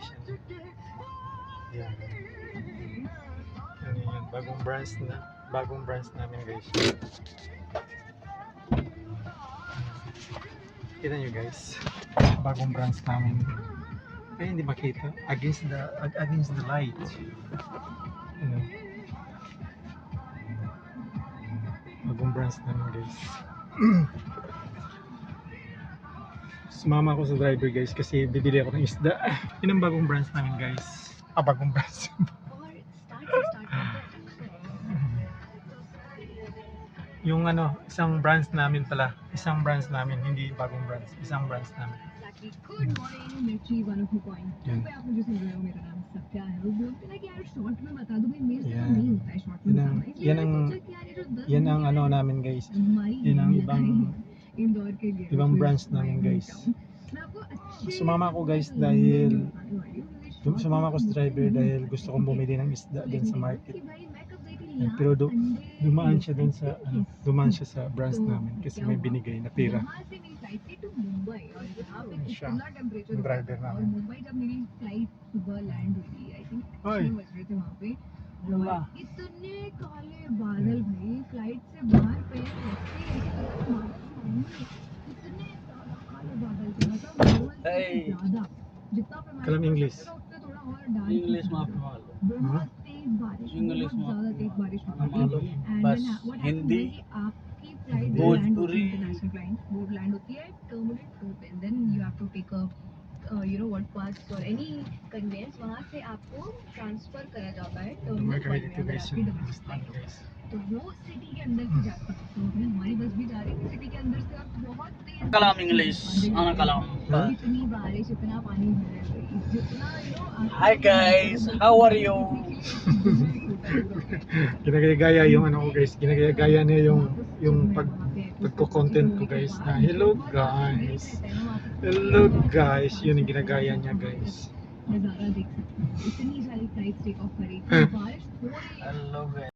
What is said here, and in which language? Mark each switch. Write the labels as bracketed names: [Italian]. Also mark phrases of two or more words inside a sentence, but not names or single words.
[Filipino] Yan. Yan yun, bagong branch namin guys. Kita niyo guys, bagong branch namin. Kaya hindi makita [English] against the light. [Filipino] Ano? Bagong branch namin guys. Sumama ako sa [English] driver guys [Filipino] kasi bibili ako ng isda. Yun ang bagong branch namin guys. Bagong branch. Yung isang branch namin pala. Isang branch namin, hindi bagong branch. Isang branch namin. [English] Good morning, [Hindi] Mirchi 102.2 पे आप मुझे सुन रहे हो. मेरा नाम सत्या है. वो बोलते हैं कि यार शॉर्ट में बता दो भाई, मेरे से तो नहीं होता है शॉर्ट में बताना. [Filipino] Yan ang namin guys. Yan ang ibang branch namin guys. Sumama ko guys dahil sumama ko sa driver dahil gusto kong bumili ng isda din sa market. Pero dumaan siya dun sa sa branch namin kasi may binigay na pera. Siya, yung driver namin. Hoy! [Hindi] इतने काले बादल भाई, फ्लाइट से बाहर पे इतने काले बादल थे, मतलब ज्यादा जितना [Arabic] كلام إنجليش. [Hindi] थोड़ा और डार्क [Arabic] إنجليش مافي معلوم [Hindi] बहुत तेज बारिश, इंग्लिश बहुत ज्यादा तेज बारिश मालूम बस हिंदी आपकी फ्लाइट भोजपुरी [English] international flight board land [Hindi] होती है टर्मिनल 2 पे, [English] then you have to take a what pass or any conveyance, [Hindi] वहाँ से आपको ट्रांसफर करा जाता है टर्मिनल 1 में अगर आपकी [English] domestic flight [Hindi] हो. तो वो सिटी के अंदर से जाती है. तो हमारी बस भी जा रही है सिटी के अंदर से और बहुत तेज [Arabic] كلام إنجليش أنا كلام. [Hindi] इतनी बारिश, इतना पानी जितना [English] Hi guys, how are you? [Filipino] Ginagaya yung ko guys, ginagaya niya yung pagko-content ko guys na [English] hello guys, [Filipino] yun yung ginagaya niya guys. [Hindi] नज़ारा देख सकते हैं. इतनी सारी [English] flights take off [Hindi] करी, बारिश हो रही है. [English] Hello guys.